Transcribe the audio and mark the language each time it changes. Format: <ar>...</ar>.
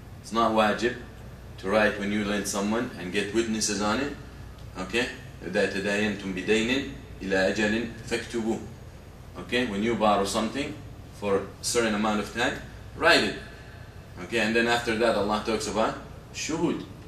<en>It's not wajib to write when you lend someone and get witnesses on it. Okay?</en> <ar>إذا تداينتم بدين إلى أجل فاكتبوه.</ar> <en>Okay? When you borrow something for a certain amount of time, write it. Okay? And then after that Allah talks about shuhud.</en>